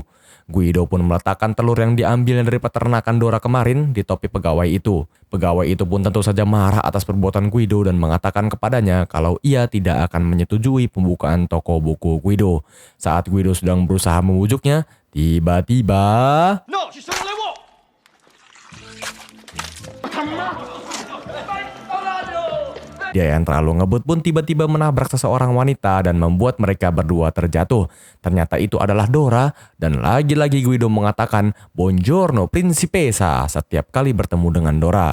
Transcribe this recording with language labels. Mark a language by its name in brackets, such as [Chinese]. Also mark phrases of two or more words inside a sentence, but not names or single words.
[Indonesian] Guido pun meletakkan telur yang diambil dari peternakan Dora kemarin di topi pegawai itu. Pegawai itu pun tentu saja marah atas perbuatan Guido dan mengatakan kepadanya kalau ia tidak akan menyetujui pembukaan toko buku Guido. Saat Guido sedang berusaha membujuknya, tiba-tiba... [Italian] No, ci sono le uova! [Indonesian] Dia yang terlalu ngebut pun tiba-tiba menabrak seseorang wanita dan membuat mereka berdua terjatuh. Ternyata itu adalah Dora dan lagi-lagi Guido mengatakan [Italian] "Buongiorno Principessa" [Indonesian] setiap kali bertemu dengan Dora.